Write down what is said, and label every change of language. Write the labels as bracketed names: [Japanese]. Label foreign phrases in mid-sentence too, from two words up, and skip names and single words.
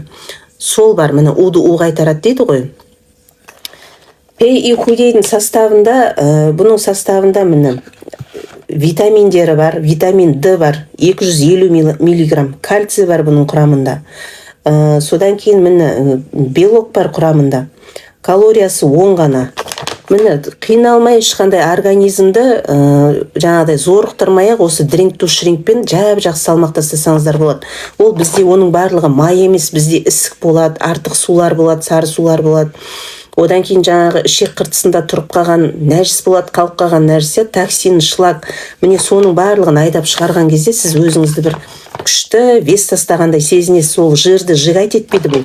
[Kazakh] Сол бар, міне уды қайтарады дейді ғой. Пей и худейдің составында, бұның составында міне витаминдері бар, витамин D бар, 250 миллиграмм, кальций бар бұның құрамында. Содан кейін міне белок бар құрамында. Калориясы 10 ғана. Міне қиналмай ешқандай организмді жаңағыдай зорықтырмай осы drink to shrinkпен жақсы салмақтастырсаңыздар болады. Ол бізде оның барлығы май емес, бізде ісік болады, артық сулар болады, сары сулар болады. Одан кейін жаңағы ішек қыртысында тұрып қалған нәжіс болады, қалып қалған нәрсе, токсин, шлак. Міне соның барлығын айдап шығарған кезде сіз өзіңізді бір күшті вес тастағандай сезінесіз, сол жирді жигайт етпейді бұл.